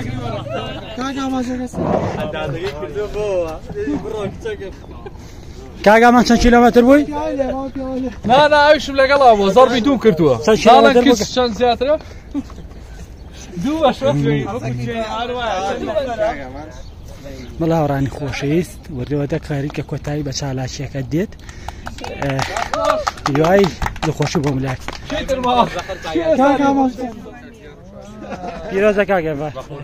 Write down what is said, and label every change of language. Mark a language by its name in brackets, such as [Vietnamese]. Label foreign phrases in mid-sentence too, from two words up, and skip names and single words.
[Central Kurdish] كاغا ما چند کیلومتر بووی؟ نا ئەوشم لەگەڵا بووە زەڕبی دووم کردووە ساڵێک کەس چەند زیاترە؟ دووە شۆفێری بەڵا هەوڕانی خۆشەویست وردەوەدە کاریکە کۆتایی بە چالاکیەکە دێت دوای دڵخۆشی بۆ ملاکی پیرۆزە کاکە بە